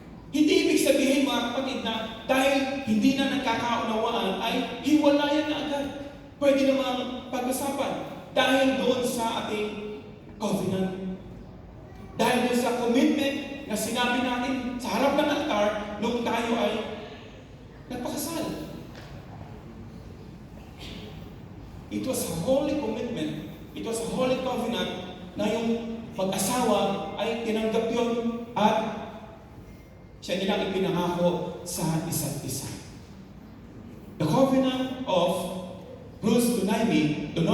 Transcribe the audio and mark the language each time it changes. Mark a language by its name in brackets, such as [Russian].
[Filipino] Hindi ibig sabihin mga kapatid na dahil hindi na nagkakaunawaan ay hiwalayan na agad. Pwede namang pag-usapan dahil doon sa ating covenant. Dahil doon sa commitment na sinabi natin sa harap ng altar nung tayo ay nagpakasal. [English] It was a holy commitment. It was a holy covenant [Filipino] na yung mag-asawa ay tinanggap yun at siya nilang ipinangako sa isa't isa. [English] The covenant of Ruth to Noemi,